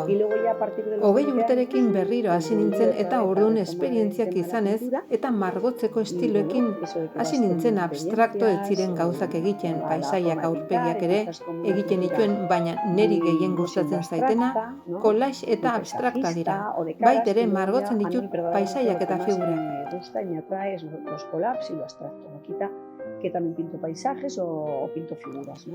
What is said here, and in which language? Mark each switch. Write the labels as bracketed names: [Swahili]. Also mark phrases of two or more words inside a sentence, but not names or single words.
[Basque] 20 urterekin berriro hasi nintzen eta orduan esperientziak izanez eta margotzeko estiloekin hasi nintzen abstrakto ez ziren gauzak egiten, paisaiak aurpegiak ere egiten dituen, baina neri gehien gustatzen zaitena, collage eta abstrakta dira. Bait ere margotzen ditut paisaiak eta figurak. [Spanish] Que también pinto paisajes o pinto figuras, ¿no?